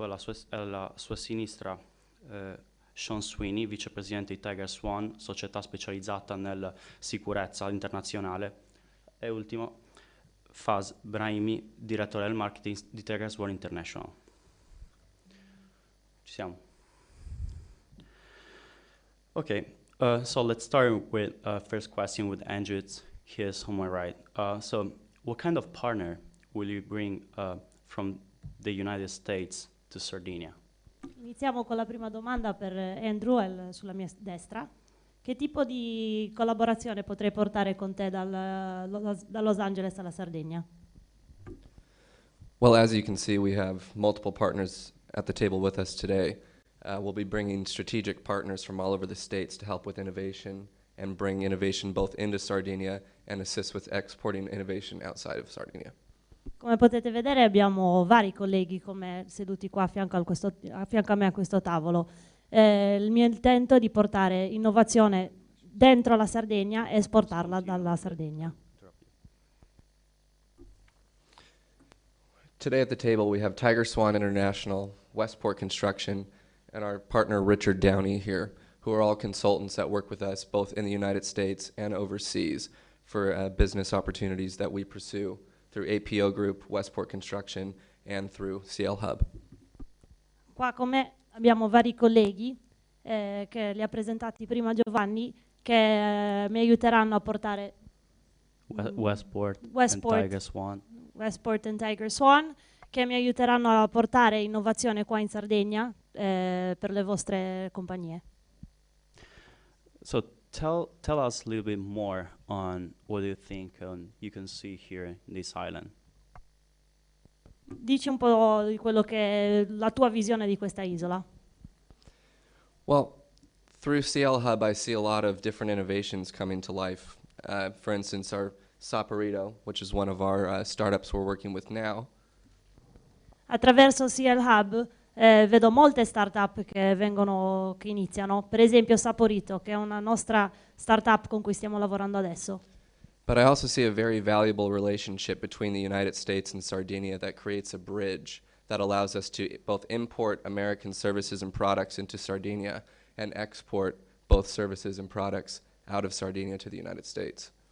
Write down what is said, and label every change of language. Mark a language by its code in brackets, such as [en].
[it] Alla sua sinistra Sean Sweeney, vicepresidente di Tiger Swan, società specializzata nella sicurezza internazionale. E ultimo Faz Brahimi, direttore del marketing di Tiger Swan International. Ci siamo? [en] Okay, so let's start with first question with Andrew. It's his on my right. So what kind of partner will you bring from the United States to Sardinia? [it] Iniziamo con la prima domanda per Andrew sulla mia destra. Che tipo di collaborazione potrei portare con te da Los Angeles alla Sardegna? [en] Well, as you can see, we have multiple partners at the table with us today. We'll be bringing strategic partners from all over the states to help with innovation and bring innovation both into Sardinia and assist with exporting innovation outside of Sardinia. [it] Come potete vedere abbiamo vari colleghi seduti qua a fianco a me a questo tavolo. Il mio intento è di portare innovazione dentro la Sardegna e esportarla dalla Sardegna. [en] Today at the table we have Tiger Swan International, Westport Construction, and our partner Richard Downey here, who are all consultants that work with us both in the United States and overseas for business opportunities that we pursue through APO Group, Westport Construction, and through Clhub. [it] Qua con me abbiamo vari colleghi che li ha presentati prima Giovanni, che mi aiuteranno a portare [en] Westport and Tiger Swan. [it] Westport and Tiger Swan, che mi aiuteranno a portare innovazione qua in Sardegna per le vostre compagnie. [en] So tell us a little bit more on what you think you can see here in this island. [it] Dici un po' di quello che è la tua visione di questa isola. [en] Well, through Clhub I see a lot of different innovations coming to life. For instance, our Saporito, which is one of our startups we're working with now. [it] Attraverso Clhub vedo molte start-up che iniziano, per esempio Saporito, che è una nostra start-up con cui stiamo lavorando adesso. [en] But I also see a very valuable relationship between the United States and Sardinia that creates a bridge that allows us to both import American services and products into Sardinia and export both services and products out of Sardinia to the United States.